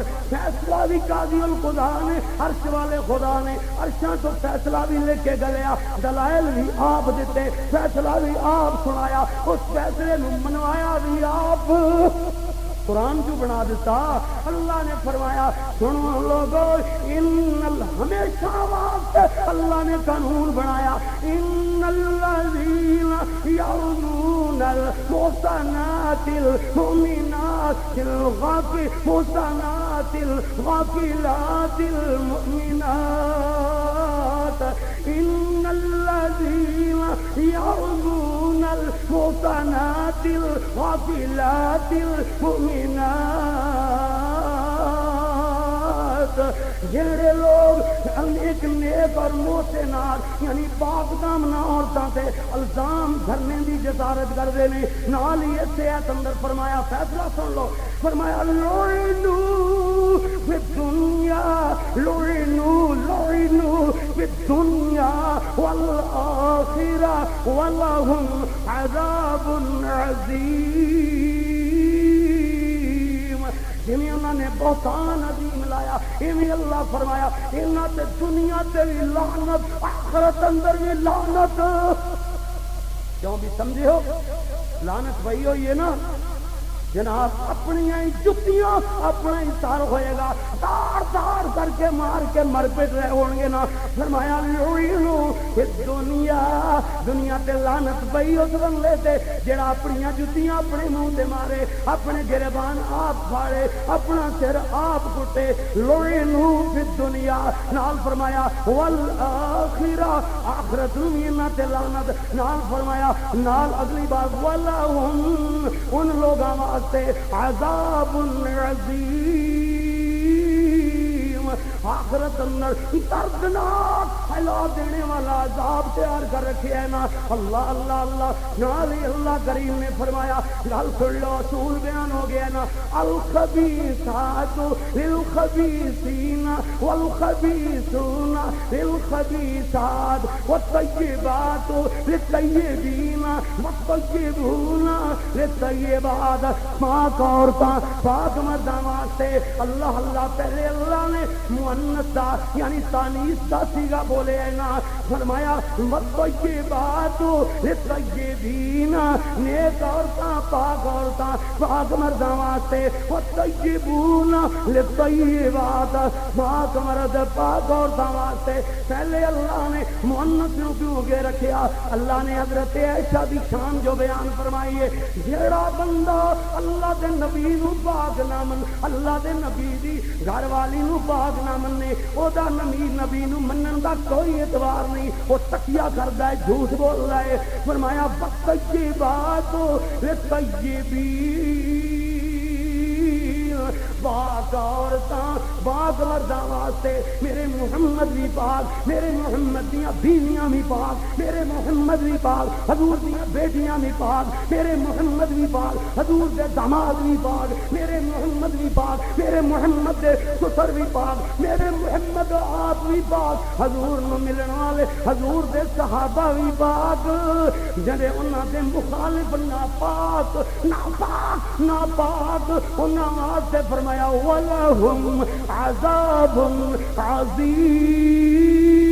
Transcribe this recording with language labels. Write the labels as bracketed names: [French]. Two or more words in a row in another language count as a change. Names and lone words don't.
[Punjabi] فیصلہ بھی قاضی الخدا نے, عرش والے خدا نے عرشاں تو فیصلہ بھی لے کے گلیا, دلائل بھی آپ دیتے, فیصلہ بھی آپ سنایا, اس فیصلے نو منوایا بھی آپ, قرآن جو بنا دیتا. اللہ نے فرمایا سنو لوگو ہمیشہ واسطے اللہ نے قانون بنایا [Arabic] ان الذین یرمون المحصنات المؤمنات المحصنات الغافلات المؤمنات ان الذین یرمون المحصنات الغافلات المؤمنات [Punjabi] جڑے لوگ ایک نیک اور محسنات یعنی پاک دامنا عورتاں تے الزام دھرنے دی جسارت کردے نے, نال ہی اسے ایت اندر فرمایا فیصلہ سن لو, فرمایا [Arabic] لعنوا فی الدنیا لعنوا فی الدنیا والآخرہ ولہم عذاب عظیم. [Punjabi] جنہیں انہوں نے بہتان عظیم لایا انہیں اللہ فرمایا انہاں تے دنیا تے بھی لعنت آخرت اندر بھی لعنت. کیوں بھی سمجھے ہو لعنت وہی ہوئی ہے نا جناب, اپنی جتیاں اپنا ہی سار ہوئے گا, دار دار کر کے مار کے مر پٹ رہے ہوں گے نا. فرمایا [Arabic] لعنوا فی الدنیا, [Punjabi] دنیا تے لعنت پئی اس بندے تے جڑا اپنی جتیاں اپنے منہ تے مارے, اپنے گریبان آپ پھاڑے, اپنا سر آپ کٹے. [Arabic] لعنوا فی الدنیا [Punjabi] نال فرمایا والآخرہ, آخرت نو بھی انہاں تے لعنت. نال فرمایا نال اگلی بات ولہم ان لوگاں عذاب عظیم, آخرت اندر دردناک ہلا دینے والا عذاب تیار کر رکھے ہے نا. اللہ اللہ اللہ نالی اللہ کریم نے فرمایا گل سن لو, اصول بیان ہو گیا نا. [Arabic] الخبیثات للخبیثین والخبیثون للخبیثات والطیبات للطیبین والطیبون للطیبات. [Punjabi] پاک عورتاں پاک مرداں واسطے اللہ اللہ پہلے اللہ نے مؤنث یعنی تانیث کا صیغہ بولے ہے نا. فرمایا [Arabic] والطیبات للطیبین, [Punjabi] نیک عورتاں پاک عورتاں پاک مرداں واسطے, [Arabic] والطیبون للطیبات, [Punjabi] پاک مرد پاک عورتاں واسطے. پہلے اللہ نے مؤنث نو کیوں کے رکھیا؟ اللہ نے حضرت عائشہ دی شان جو بیان فرمائی ہے, جیڑا بندہ اللہ دے نبی نو پاک نہ من, اللہ دے نبی دی گھر والی نو پاک نہ مننے, او دا نبی نو منن دا کوئی اعتبار نہیں, وہ تکیہ کردا ہے, جھوٹ بول رہا ہے. فرمایا [Arabic] والطیبات للطیبین, [Punjabi] پاک عورتاں پاک مرداں واسطے میرے محمد بھی پاک، میرے محمد دیاں بیویاں بھی پاک، میرے محمد بھی پاک، حضور دیاں بیٹیاں بھی پاک، میرے محمد بھی پاک، حضور دے داماد بھی پاک، میرے محمد بھی پاک، میرے محمد دے سسر بھی پاک، میرے محمد آپ بھی پاک، حضور نو ملن والے حضور دے صحابہ بھی پاک، جڑے انہاں دے مخالف ناپاک ناپاک ناپاک انہاں واسطے فرمایا [Arabic] وَلَهُمْ عَذَابٌ عَظِيمٌ،